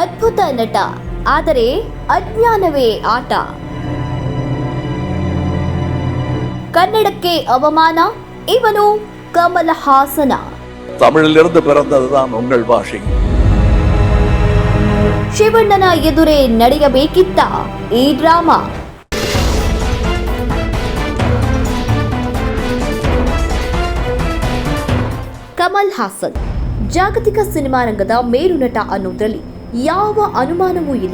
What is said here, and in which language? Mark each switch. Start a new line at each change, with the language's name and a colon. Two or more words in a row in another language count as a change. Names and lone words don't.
Kannada: ಅದ್ಭುತ ನಟ, ಆದರೆ ಅಜ್ಞಾನವೇ ಆಟ. கன்னடಕ್ಕೆ ಅವಮಾನ, ಇವನು ಕಮಲ್ ಹಾಸನ.
Tamil: தமிழிலிருந்து பிறந்ததுதான் உங்கள் பாஷை.
Kannada: ಶಿವಣ್ಣನ ಎದುರೇ ನಡೆಯಬೇಕಿತ್ತ ಈ ಡ್ರಾಮಾ. ಕಮಲ್ ಹಾಸನ್ ಜಾಗತಿಕ ಸಿನಿಮಾ ರಂಗದ ಮೇರುನಟ ಅನ್ನೋದ್ರಲ್ಲಿ ಯಾವ ಅನುಮಾನವೂ ಇಲ್ಲ.